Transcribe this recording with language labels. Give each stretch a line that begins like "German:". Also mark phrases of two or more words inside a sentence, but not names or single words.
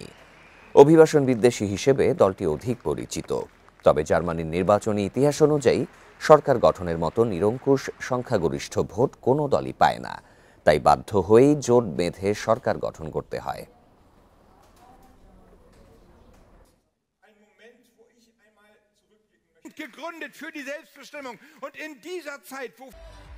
Bangla: অভিবাসন বিদ্বেষী হিসেবে দলটি অধিক পরিচিত। তবে জার্মানির নির্বাচনী ইতিহাস অনুযায়ী সরকার গঠনের মতো নিরঙ্কুশ সংখ্যাগরিষ্ঠ ভোট কোনো দলই পায় না। তাই বাধ্য হয়েই জোট বেঁধে সরকার গঠন করতে হয়।
German: gegründet für die Selbstbestimmung. Und in dieser Zeit, wo